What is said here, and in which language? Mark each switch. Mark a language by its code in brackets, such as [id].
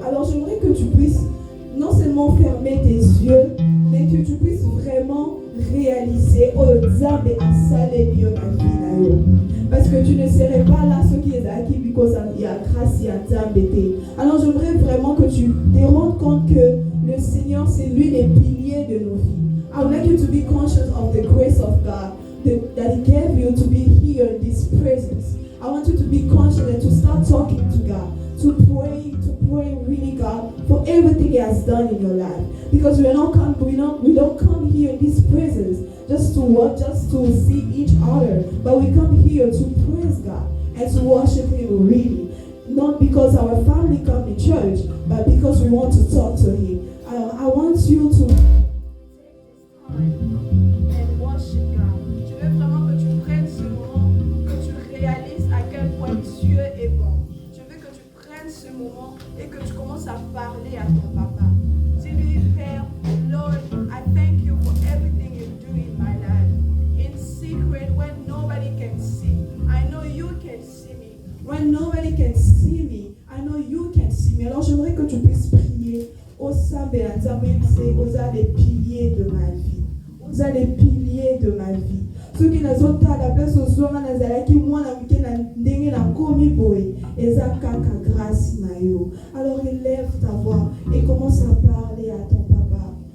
[fr] Alors j'aimerais que tu puisses non seulement fermer tes yeux, mais que tu puisses vraiment réaliser [ln] oyo nzambe asaleli yo na vie na yo. [fr] Parce que tu ne serais pas là ce qui est acquis because il y a grâce, il y a nzambe te. Alors j'aimerais vraiment que tu te rendes compte que le Seigneur c'est lui les piliers de nos vies. [en] I would like you to be conscious of the grace of God that He gave you to be here in this presence. I want you to be conscious and to start talking to God, to pray really God for everything He has done in your life. Because we don't come here in this presence just to work, just to see each other, but we come here to praise God and to worship Him really. Not because our family come to church, but because we want to talk to Him. I want you to and worship God. [fr] Je veux vraiment que tu prennes ce moment, que tu réalises à quel point Dieu est bon. Je veux que tu prennes ce moment et que tu commences à parler à ton papa. Dis-lui, Père, [en] Lord, I thank you for everything you do in my life. In secret, when nobody can see, I know you can see me. When nobody can see me, I know you can see me. [fr] Alors j'aimerais que tu puisses prier au sein de la Tzamémse, aux les piliers de ma vie. Aux les piliers de ma vie. Ceux qui n'ont pas la place au soir, qui moi [ln] na komi boy, kaka grâce na yo. [fr] Alors élève ta voix et commence à parler à ton papa.